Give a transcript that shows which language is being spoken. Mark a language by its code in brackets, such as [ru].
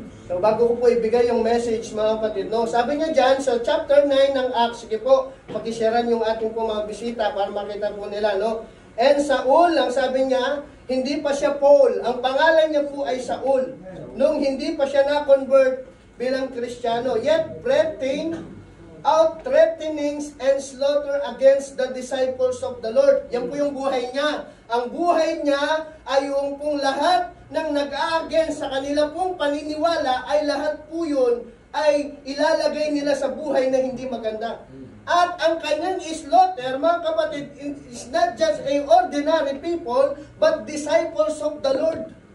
[tl] So, bago ko po ibigay yung message, mga kapatid, no? Sabi niya dyan, sa chapter 9 ng Acts, sige po, pakisharean yung ating po mga bisita para makita po nila, no? And Saul, ang sabi niya, hindi pa siya Paul. Ang pangalan niya po ay Saul. Nung hindi pa siya na-convert bilang Kristiyano. [en] Yet, breathing out threatenings and slaughter against the disciples of the Lord. [tl] Yan po yung buhay niya. Ang buhay niya ay yung pong lahat ng nag-a-against sa kanila pong paniniwala ay lahat po yun ay ilalagay nila sa buhay na hindi maganda. At ang kanyang [en] slaughter, [tl] mga kapatid, [en] is not just a ordinary people, but disciples of the Lord.